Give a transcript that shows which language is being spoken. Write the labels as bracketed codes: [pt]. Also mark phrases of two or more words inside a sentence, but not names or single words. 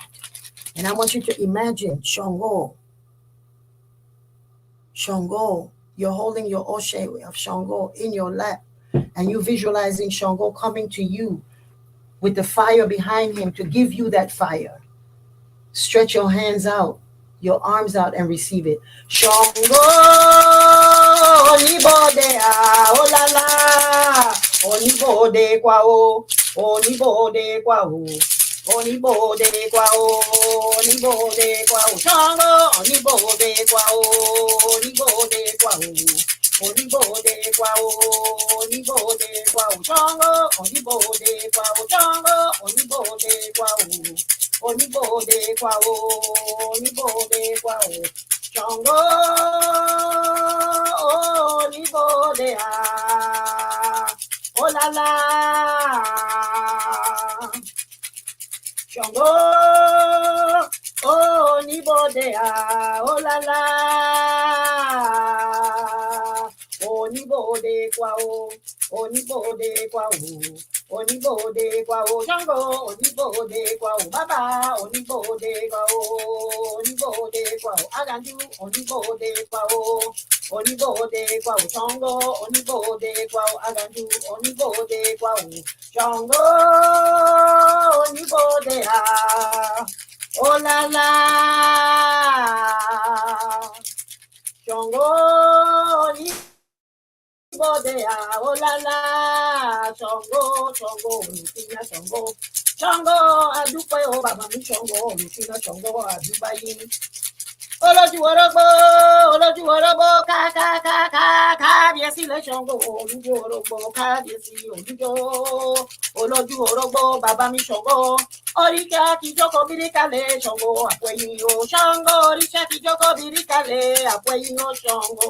[en] And I want you to imagine Shango. Shango, you're holding your Oshe of Shango in your lap, and you visualizing Shango coming to you with the fire behind him to give you that fire. Stretch your hands out, your arms out, and receive it. Shango, [yo] onibode oh la la, onibode kwa o, onibode kwa o. Onibode kwa o, onibode kwa o. Shango, onibode kwa o, onibode kwa o. Onibode kwa o, onibode kwa o. Shango, onibode kwa o. Shango, onibode kwa o. Onibode kwa o, onibode kwa o. Shango, onibode oh la la. Shango, oh ni Onibodea, oh la la. Onibode kwao, onibode kwao, onibode kwao, Shango, onibode kwao, Baba, onibode kwao, onibode kwao, Aganju, onibode kwao, onibode kwao, Shango, onibode kwao, Aganju, onibode kwao, Shango, onibode ah, oh la la, Shango, Bodea, oh la la, Songo, Songo, Lucina, Songo, Songo, Adupe, oh Baba, mi Songo, Lucina, Songo, Adubayi. Olójú orógbó, kábíyèsí lè Ṣàngó, olójú orógbó, kábíyèsí olújó. Olójú orógbó, bàbá mi Ṣàngó, oríṣà kìjókòó bíríkàlẹ̀ Ṣàngó, àpòẹ̀yìn o Ṣàngó, oríṣà kìjókòó bíríkàlẹ̀ àpòẹ̀yìn o Ṣàngó.